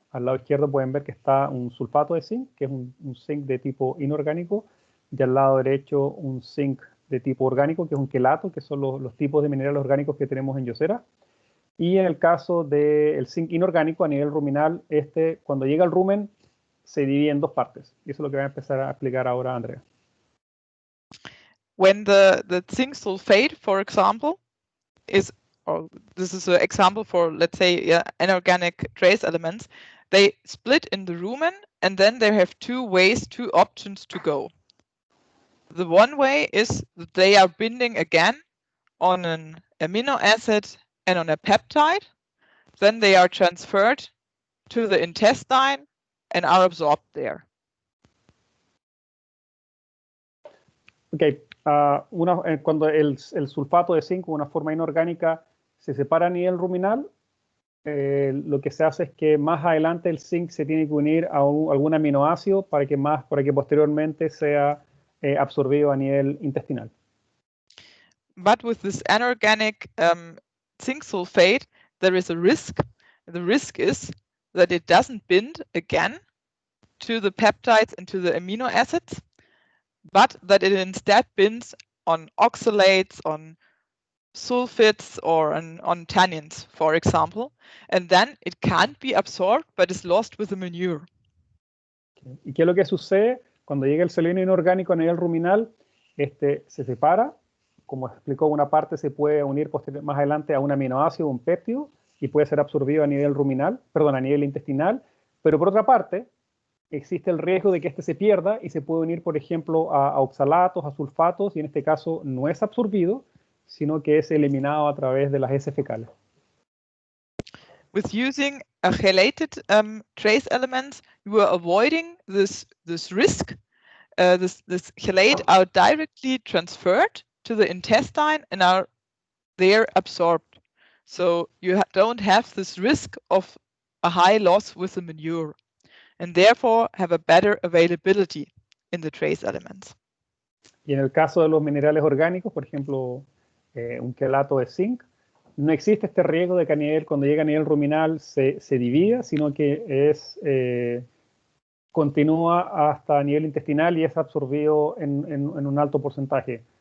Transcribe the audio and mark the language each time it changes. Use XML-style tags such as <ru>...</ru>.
<es>Al lado izquierdo pueden ver que está un sulfato de zinc, que es un zinc de tipo inorgánico, y al lado derecho un zinc de tipo orgánico, que es un quelato, que son los tipos de minerales orgánicos que tenemos en JOSERA. Y en el caso del zinc inorgánico a nivel ruminal, cuando llega al rumen se divide en 2 partes. Y eso es lo que va a empezar a explicar ahora Andrea.</es> <en>When the zinc sulfate, for example, this is an example for, let's say, inorganic trace elements, they split in the rumen, and then they have 2 options to go. The one way is that they are binding again on an amino acid and on a peptide. Then they are transferred to the intestine and are absorbed there. Okay.</en> <es>Cuando el sulfato de zinc, una forma inorgánica, se separa a nivel ruminal, lo que se hace es que más adelante el zinc se tiene que unir a algún aminoácido para que posteriormente sea absorbido a nivel intestinal.</es> <en>But with this anorganic zinc sulfate, there is a risk. The risk is that it doesn't bind again to the peptides and to the amino acids, but that it instead binds on oxalates, on sulfites, or on tannins, for example, and then it can't be absorbed, but is lost with the manure.</en> <es>¿Y qué es lo que sucede? Cuando llega el selenio inorgánico a nivel ruminal, se separa, como explicó, una parte se puede unir más adelante a un aminoácido, un péptido, y puede ser absorbido a nivel a nivel intestinal, pero por otra parte, existe el riesgo de que se pierda y se puede unir, por ejemplo, a oxalatos, a sulfatos, y en este caso no es absorbido, sino que es eliminado a través de las heces fecales.</es> <en>With using a chelated trace elements, you are avoiding this risk. This chelate are directly transferred to the intestine and are there absorbed. So you don't have this risk of a high loss with the manure. and therefore have a better availability in the trace elements.</en> <es>Y en el caso de los minerales orgánicos, por ejemplo, un quelato de zinc, no existe este riesgo de que a nivel, cuando llega a nivel ruminal se divida, sino que es, continúa hasta nivel intestinal y es absorbido en un alto porcentaje.</es>